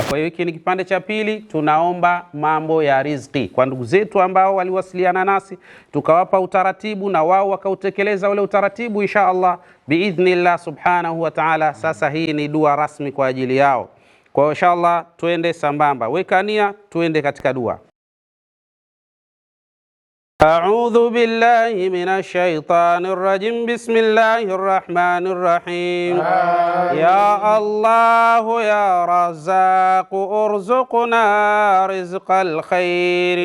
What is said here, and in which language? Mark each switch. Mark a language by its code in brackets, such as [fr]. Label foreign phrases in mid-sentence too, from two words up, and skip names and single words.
[sw] Kwa hiyo hiki ni kipande cha pili, tunaomba mambo ya riziki kwa ndugu zetu ambao waliwasiliana nasi tukawapa utaratibu na wao wakautekeleza ule utaratibu [ar] إن شاء الله بإذن الله سبحانه وتعالى. [sw] Sasa hii ni dua rasmi kwa ajili yao. Kwa hiyo [ar] إن شاء الله [sw] tuende sambamba, weka nia tuende katika dua. [ar] أعوذ بالله من الشيطان الرجيم بسم الله الرحمن الرحيم. يا الله يا رزاق ارزقنا رزق الخير.